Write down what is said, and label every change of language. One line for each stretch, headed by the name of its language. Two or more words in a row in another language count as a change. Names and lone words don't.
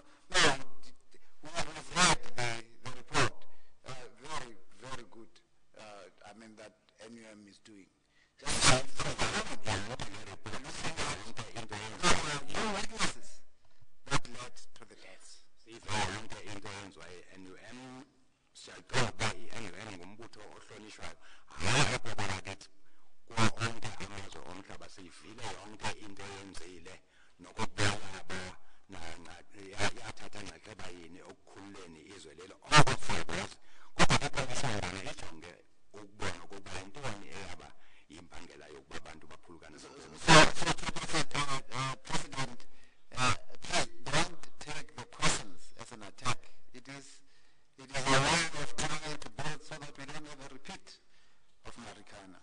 English: No, we have read the report. Very, very good. That NUM is doing. Just no weaknesses that led to the deaths.
Xhosa: NUM siyaqonda ukuba i-NUM ngumbutho ohlonishwayo hayi apha kwalakithi kuwo onke amazwe omhlaba siyivile yonke into eyenzile nokubulala yathatha nxaxheba yini ekukhululeni izwe lelo oko siyakwazi kodwa ikomishoni yona ijonge ukubona ukuba yintoni eyaba yimbangela yokuba abantu baphulukane
English: President, please don't take the questions as an attack. It is a way of trying to build so that we don't have a repeat of Marikana.